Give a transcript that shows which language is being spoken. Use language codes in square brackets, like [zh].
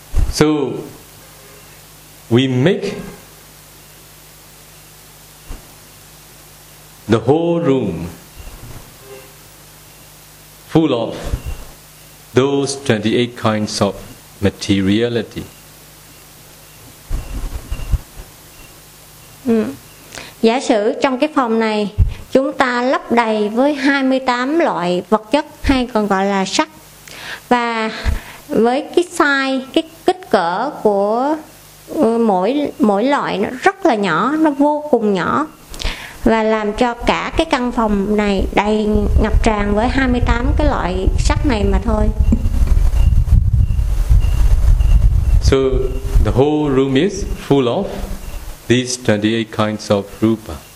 [en] So we make the whole room full of those 28 kinds of materiality. [vi] Giả sử trong cái phòng này chúng ta lấp đầy với 28 loại vật chất hay còn gọi là sắc, và với cái size, cái kích cỡ của mỗi loại nó rất là nhỏ, nó vô cùng nhỏ, và làm cho cả cái căn phòng này đầy ngập tràn với 28 cái loại sắc này mà thôi. [en] So the whole room is full of these 28 kinds of rupa.